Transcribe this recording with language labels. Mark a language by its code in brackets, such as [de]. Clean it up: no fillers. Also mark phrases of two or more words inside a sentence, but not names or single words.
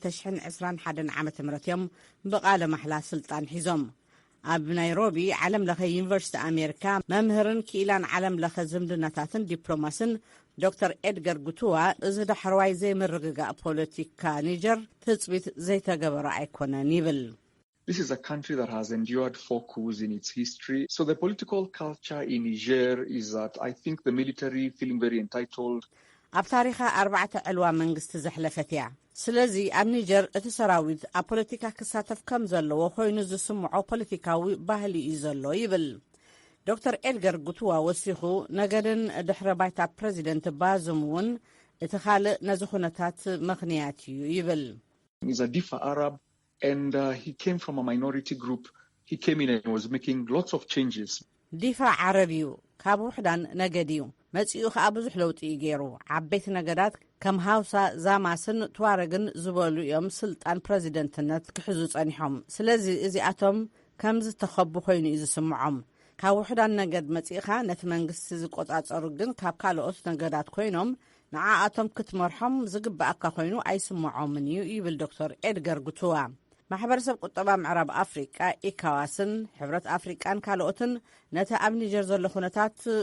[ti] 2021 ዓ.ም እዮም ብቓለ ማሕላ ስልጣን ሒዞም። ኣብ ናይሮቢ ዓለም ለኸ ዩኒቨርሲቲ ኣሜሪካ መምህርን ክኢላን ዓለም ለኸ ዝምድናታትን ዲፕሎማስን ዶክተር ኤድገር ጉቱዋ እዚ ዳሕርዋይ ዘይምርግጋእ ፖለቲካ ኒጀር ትጽቢት ዘይተገበረ ኣይኮነን ይብል። [en] This is a country that has endured 4 coups in its history. So the political culture in Niger is that I think the military feeling very entitled. [ti] ኣብ ታሪኻ 4 ዕልዋ መንግስቲ ዘሕለፈት እያ። ስለዚ ኣብ ኒጀር እቲ ሰራዊት ኣብ ፖለቲካ ክሳተፍ ከም ዘለዎ ኮይኑ ዝስምዖ ፖለቲካዊ ባህሊ እዩ ዘሎ ይብል። ዶክተር ኤድገር ጉቱዋ ወሲኹ ነገድን ድሕረ ባይታ ፕረዚደንት ባዙም እውን እቲ ካልእ ነዚ ኩነታት ምኽንያት እዩ ይብል። [en] He's a Difa Arab and he came from a minority group. He came in and was making lots of changes. [ti] ዲፋ ዓረብ እዩ፣ ካብ ውሕዳን ነገድ እዩ። መጺኡ ከዓ ብዙሕ ለውጢ እዩ ገይሩ። ዓበይቲ ነገዳት ከም ሃውሳ ዛማስን ትዋረግን ዝበሉ እዮም ስልጣን ፕረዚደንትነት ክሕዙ ጸኒሖም። ስለዚ እዚኣቶም ከም ዝተኸቡ ኮይኑ እዩ ዝስምዖም። ካብ ውሕዳን ነገድ መጺኻ ነቲ መንግስቲ ዝቆጻጸሩ ግን ካብ ካልኦት ነገዳት ኮይኖም ንዓኣቶም ክትመርሖም ዝግባአካ ኮይኑ ኣይስምዖምን እዩ ይብል ዶክተር ኤድገር ጉቱዋ። ማሕበረሰብ ቁጠባ ምዕራብ ኣፍሪቃ ኢካዋስን ሕብረት ኣፍሪቃን ካልኦትን ነቲ ኣብ ኒጀር ዘሎ ኩነታት